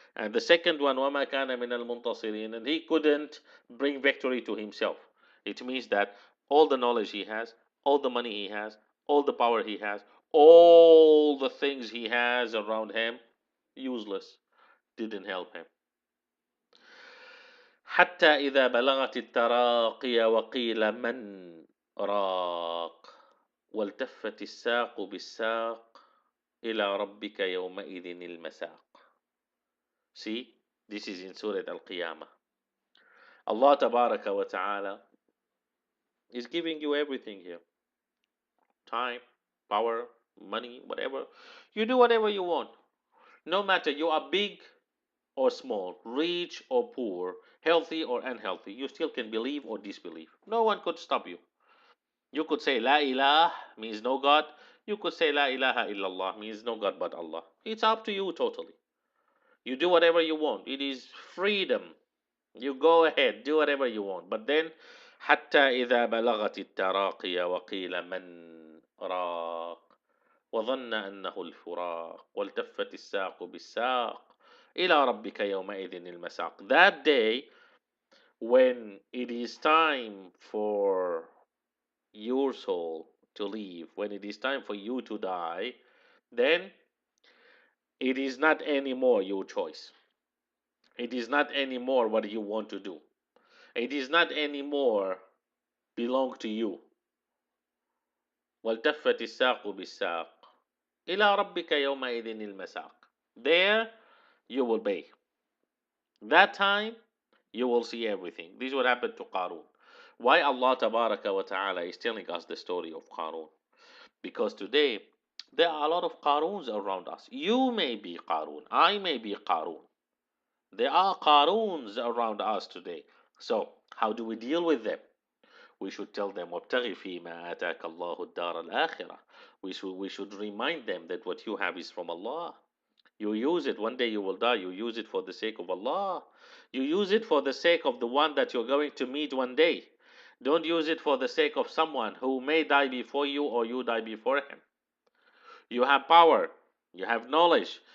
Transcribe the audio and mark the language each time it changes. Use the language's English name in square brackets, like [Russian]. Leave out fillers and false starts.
[English] And the second one, [Arabic] وَمَا كَانَ مِنَ الْمُنْتَصِرِينَ. [English] And he couldn't bring victory to himself. It means that all the knowledge he has, all the money he has, all the power he has, all the things he has around him, useless. Didn't help him. [Arabic] حتى إذا بلغت التراقي وقيل من راق والتفت الساق بالساق إلى ربك يومئذ المساق. [English] See, this is in Surah Al-Qiyamah. Allah Tabaraka wa Ta'ala is giving you everything here. Time, power, money, whatever. You do whatever you want. No matter you are big or small, rich or poor, healthy or unhealthy, you still can believe or disbelieve. No one could stop you. You could say La ilah means no God. You could say La ilaha illallah means no God but Allah. It's up to you totally. You do whatever you want. It is freedom. You go ahead, do whatever you want. But then [Arabic] حتى إذا بلغت التراقي وقيل من راق وظن أنه الفراق والتفت الساق بالساق إلى ربك يومئذ المساق. [English] That day, when it is time for your soul to leave, when it is time for you to die, then it is not anymore your choice. It is not anymore what you want to do. It is not anymore belong to you. [Arabic] والتفت الساق بالساق إلى ربك يومئذ المساق. [English] There you will be. That time you will see everything. This is what happened to Qarun. Why Allah Tabaraka wa Ta'ala is telling us the story of Qarun? Because today there are a lot of Qaruns around us. You may be Qarun. I may be Qarun. There are Qaruns around us today. So how do we deal with them? We should tell them [Arabic] وَابْتَغِ فِي مَا آتَاكَ اللَّهُ الدَّارَ الْآخِرَةَ. [English] We should remind them that what you have is from Allah. You use it. One day you will die. You use it for the sake of Allah. You use it for the sake of the one that you're going to meet one day. Don't use it for the sake of someone who may die before you or you die before him. You have power. You have knowledge.